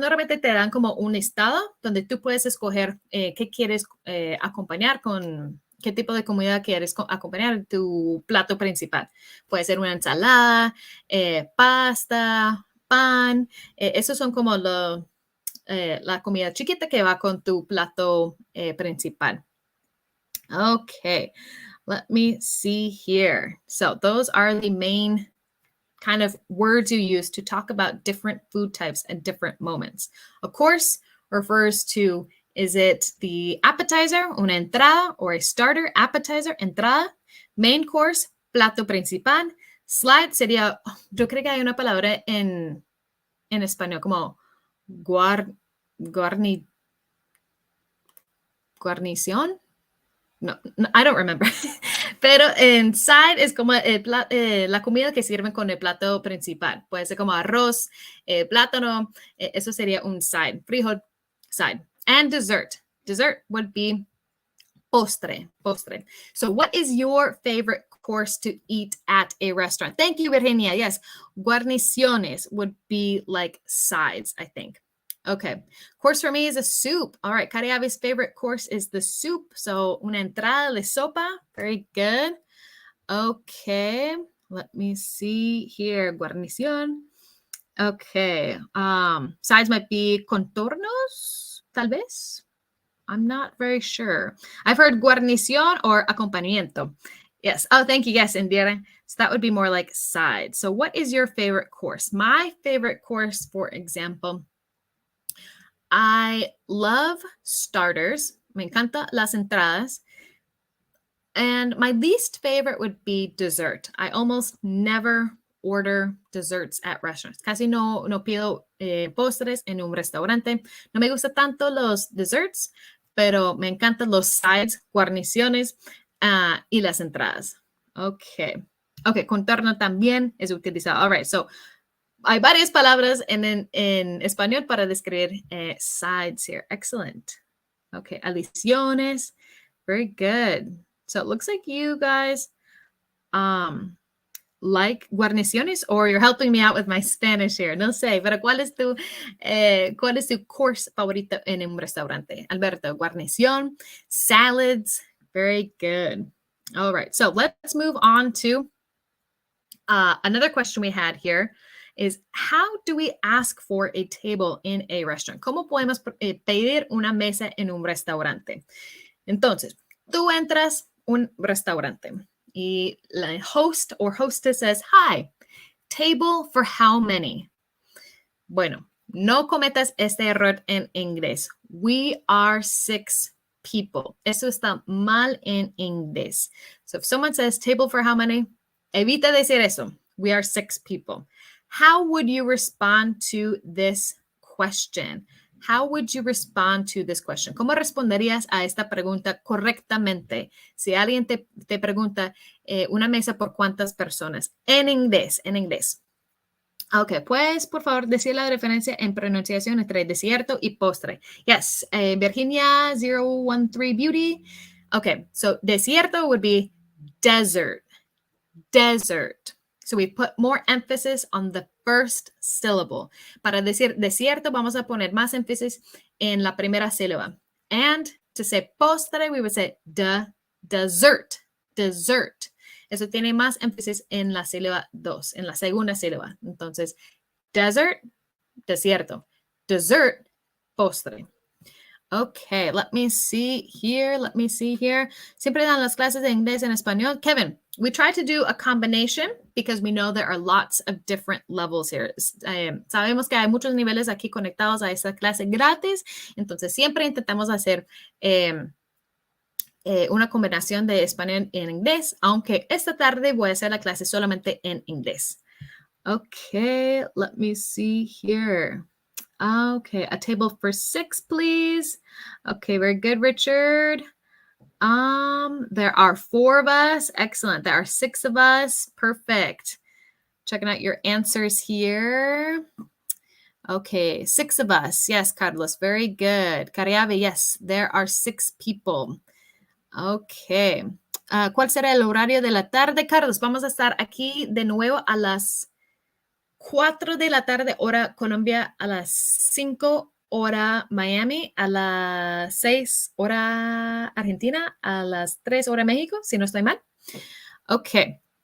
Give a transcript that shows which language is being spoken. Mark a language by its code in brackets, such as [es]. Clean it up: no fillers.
[es] Normalmente te dan como un listado donde tú puedes escoger qué quieres acompañar con, qué tipo de comida quieres acompañar en tu plato principal. Puede ser una ensalada, pasta, pan. Esos son como la comida chiquita que va con tu plato principal. [en] Okay, let me see here. So those are the main kind of words you use to talk about different food types at different moments. A course refers to, is it the appetizer, [es] una entrada, [en] or a starter, appetizer, entrada? Main course, [es] plato principal. Slide sería, yo creo que hay una palabra en español como guarnición. [en] No, I don't remember. [es] Pero en side es como la comida que sirven con el plato principal. Puede ser como arroz, plátano. Eso sería un side. Frijol, side. [en] And dessert. Dessert would be postre. So what is your favorite course to eat at a restaurant? Thank you, Virginia. Yes, guarniciones would be like sides, I think. Okay, course for me is a soup. All right, Cariavi's favorite course is the soup. So, [es] una entrada de sopa. [en] Very good. Okay, let me see here. Guarnición. Okay, sides might be contornos, tal vez. I'm not very sure. I've heard guarnición or acompañamiento. Yes. Oh, thank you. Yes, Indira. So that would be more like sides. So what is your favorite course? My favorite course, for example, I love starters. [es] Me encanta las entradas. [en] And my least favorite would be dessert. I almost never order desserts at restaurants. [es] Casi no pido postres en un restaurante. No me gusta tanto los desserts, pero me encantan los sides, guarniciones y las entradas. Okay. Okay, contorno también es utilizado. [en] All right, so [es] hay varias palabras en español para describir sides here. [en] Excellent. Okay, adiciones. Very good. So it looks like you guys like guarniciones, or you're helping me out with my Spanish here. [es] No sé, pero ¿cuál es tu course favorito en un restaurante? [en] Alberto, guarnición, salads. Very good. All right, so let's move on to another question we had here. Is how do we ask for a table in a restaurant? [es] ¿Cómo podemos pedir una mesa en un restaurante? Entonces, tú entras a un restaurante y la [en] host or hostess says, hi, table for how many? [es] Bueno, no cometas este error en inglés. [en] We are 6 people. [es] Eso está mal en inglés. [en] So if someone says table for how many, [es] evita decir eso. [en] We are 6 people. How would you respond to this question? How would you respond to this question? [es] ¿Cómo responderías a esta pregunta correctamente? Si alguien te pregunta una mesa por cuántas personas. En inglés. Ok, pues por favor decir la diferencia en pronunciación entre desierto y postre. [en] Yes, Virginia 013 Beauty. Okay, so desierto would be desert. So we put more emphasis on the first syllable. [es] Para decir desierto, vamos a poner más énfasis en la primera sílaba. [en] And to say postre, we would say dessert. [es] Eso tiene más énfasis en la sílaba 2, en la segunda sílaba. Entonces, desierto. Dessert, postre. [en] Okay, let me see here. [es] Siempre dan las clases de inglés en español. [en] Kevin, we try to do a combination because we know there are lots of different levels here. [es] Sabemos que hay muchos niveles aquí conectados a esta clase gratis, entonces siempre intentamos hacer una combinación de español en inglés, aunque esta tarde voy a hacer la clase solamente en inglés. [en] Okay, let me see here. Okay, a table for 6, please. Okay, very good, Richard. There are 4 of us. Excellent. There are 6 of us. Perfect. Checking out your answers here. Okay, 6 of us. Yes, Carlos, very good. Cariabe, yes, there are 6 people. Okay. [es] ¿Cuál será el horario de la tarde, Carlos? Vamos a estar aquí de nuevo a las 4 de la tarde, hora Colombia, a las 5, hora Miami, a las 6, hora Argentina, a las 3, hora México, si no estoy mal. Ok.